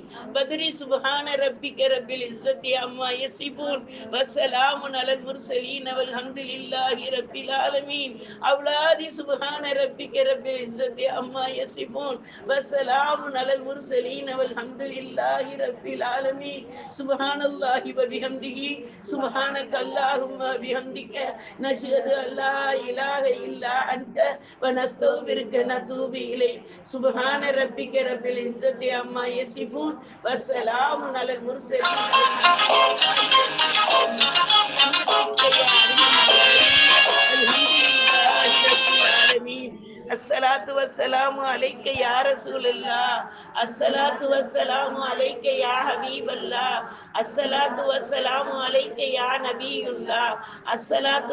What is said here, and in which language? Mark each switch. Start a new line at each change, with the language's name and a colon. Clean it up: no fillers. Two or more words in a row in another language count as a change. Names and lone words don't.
Arabic: بدري سبحان ربك رب العزة عما يصفون وسلام على المرسلين والحمد لله رب العالمين. أولادي سبحان ربك رب العزة عما يصفون وسلام على المرسلين والحمد لله رب العالمين. سبحان الله وبحمده سبحانك اللهم بحمدك نشهد أن لا إله إلا أنت ونستغفرك نتوب إليك سبحان ربك رب العزة عما يصفون وسلام على المرسلين الصلاة والسلام عليك يا رسول الله الصلاة والسلام عليك يا حبيب الله الصلاة والسلام عليك يا نبي الله الصلاة